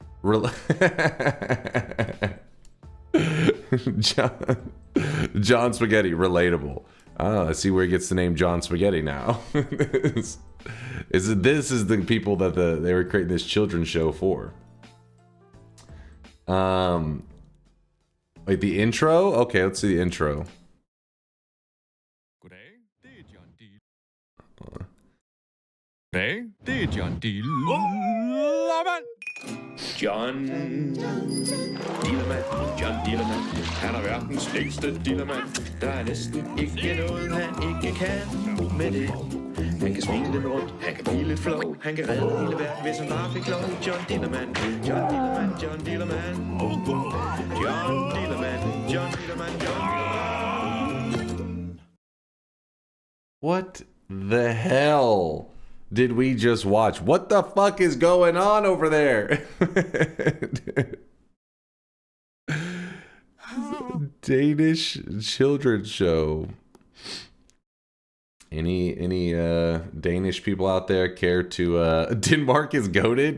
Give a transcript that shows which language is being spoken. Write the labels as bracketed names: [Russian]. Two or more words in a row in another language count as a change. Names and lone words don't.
[English] John Spaghetti, relatable. Oh, I see where he gets the name John Spaghetti now. This is the people that they were creating this children's show for. Wait, the intro? Okay, let's see the intro. [Danish] Goddag, det er John Dillermand. John Dillermand, John Dillermand. Han er verdens længste Dillermand. Der er næsten ikke noget, han ikke kan med det. Han kan smile lidt rundt, han kan blive lidt flov. Han kan redde hele verden, hvis han bare fik lov. John Dillermand, John Dillermand, John Dillermand. John Dillermand, John Dillermand, John Dillermand. [English] What the hell did we just watch? What the fuck is going on over there? Danish children's show. Any Danish people out there care to Denmark is goated?